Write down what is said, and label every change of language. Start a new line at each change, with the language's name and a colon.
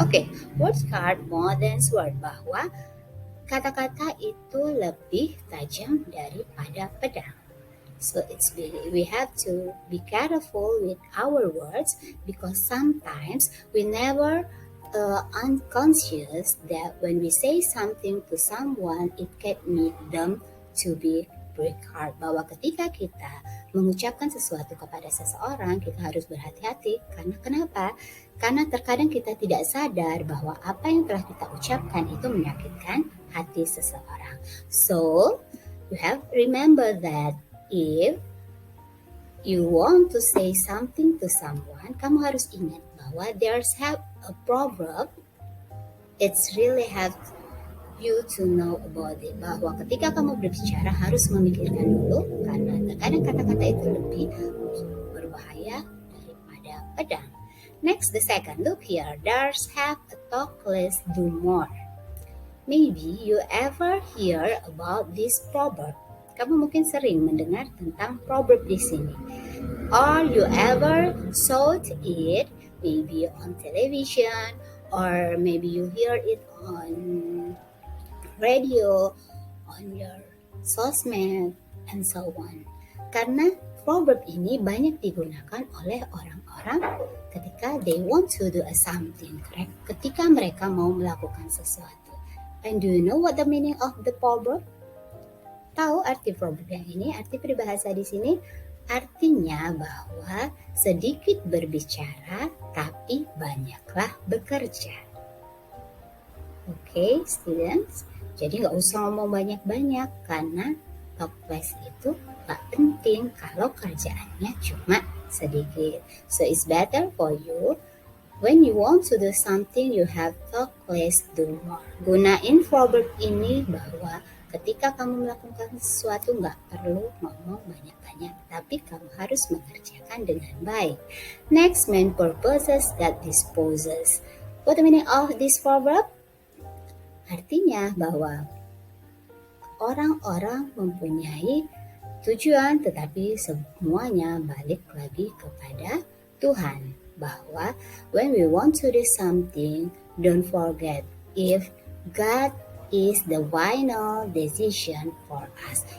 English: Okay, words cut more than sword,
Indonesian: bahwa kata-kata itu lebih tajam daripada pedang.
English: So we have to be careful with our words because sometimes we never unconscious that when we say something to someone, it can make them to be break heart.
Indonesian: Bahwa ketika kita mengucapkan sesuatu kepada seseorang, kita harus berhati-hati. Karena kenapa? Karena terkadang kita tidak sadar bahwa apa yang telah kita ucapkan itu menyakitkan hati seseorang.
English: So, you have remember that if you want to say something to someone,
Indonesian: kamu harus ingat bahwa
English: there's have a proverb. It's really have you to know about it,
Indonesian: bahwa ketika kamu berbicara harus memikirkan dulu karena terkadang kata-kata itu lebih berbahaya daripada pedang.
English: Next, the second, look here, there's have a talk less do more. Maybe you ever hear about this proverb.
Indonesian: Kamu mungkin sering mendengar tentang proverb di sini.
English: Or you ever saw it maybe on television or maybe you hear it on radio, on your sosmed, and so on.
Indonesian: Karena proverb ini banyak digunakan oleh orang-orang ketika
English: they want to do something, correct?
Indonesian: Ketika mereka mau melakukan sesuatu.
English: And do you know what the meaning of the proverb?
Indonesian: Tahu arti proverb yang ini? Arti peribahasa di sini artinya bahwa sedikit berbicara tapi banyaklah bekerja.
English: Okay, students.
Indonesian: Jadi nggak usah ngomong banyak-banyak karena talk less itu nggak penting kalau kerjaannya cuma sedikit.
English: So it's better for you when you want to do something you have talk less do more.
Indonesian: Gunain proverb ini bahwa ketika kamu melakukan sesuatu nggak perlu ngomong banyak-banyak, tapi kamu harus mengerjakan dengan baik.
English: Next, main purposes that disposes. What the meaning of this proverb?
Indonesian: Artinya bahwa orang-orang mempunyai tujuan tetapi semuanya balik lagi kepada Tuhan.
English: Bahwa when we want to do something, don't forget if God is the final decision for us.